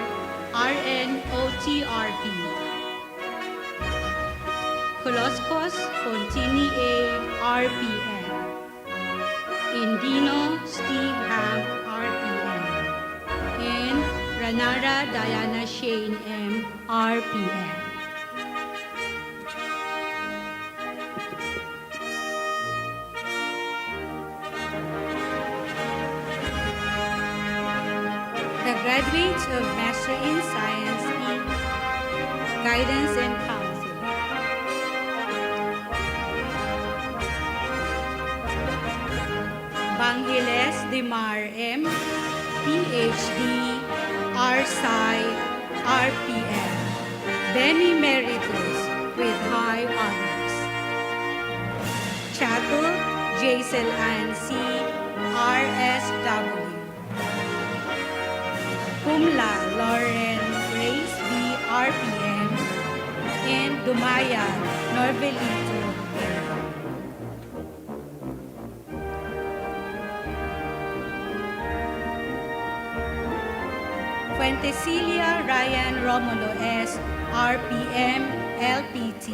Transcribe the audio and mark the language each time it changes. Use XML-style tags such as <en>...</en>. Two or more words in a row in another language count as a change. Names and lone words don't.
<en>RN, OTRP. Koloskos Fontini A. RPN. Indino Steve Shanara Diana Shane M., RPM. The graduates of Master in Science in Guidance and Counseling. 𝘰𝘁𝙥 Demar M., PhD, R.Sci., RPM, Benemeritus with high honors. Chattul Jaisal Ann C., RSW.</en> <la>Cum laude</la> <en>Lauren Grace B., RPM, and Dumayan Norvelito M. Fuentesilia Ryan Romulo S., RPM, LPT.</en>